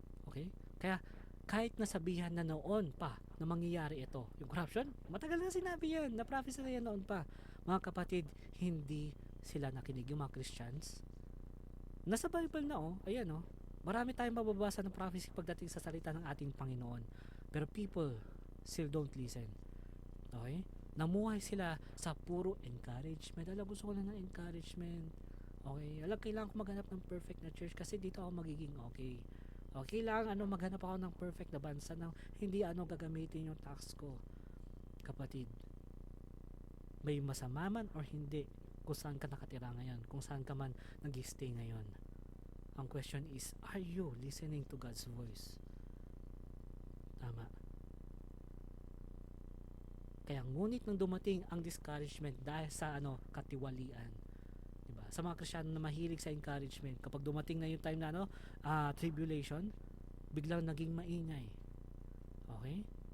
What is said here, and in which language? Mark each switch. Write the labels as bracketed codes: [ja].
[tl] Okay? Kaya, kahit nasabihan na noon pa na mangyayari ito, yung corruption, matagal na sinabi yan, na-prophesy na yan noon pa. Mga kapatid, hindi sila nakinig, yung mga Christians. Nasa Bible na ayan marami tayong mababasa ng prophecy pagdating sa salita ng ating Panginoon. [en] Pero people still don't listen. [tl] Okay? Namuhay sila sa puro encouragement. Gusto ko na ng encouragement. Okay? Kailangan ko maghanap ng perfect na church kasi dito ako magiging okay. Okay lang, maghanap ako ng perfect na bansa na hindi gagamitin yung tax ko. Kapatid, may masama man or hindi kung saan ka nakatira ngayon, kung saan ka man nag-stay ngayon. [en] Ang question is, are you listening to God's voice? [tl] Tama. Kaya ngunit nang dumating ang discouragement dahil sa katiwalian, diba? Sa mga Kristiyano na mahilig sa encouragement, kapag dumating na yung time na tribulation, biglang naging maingay. Okay?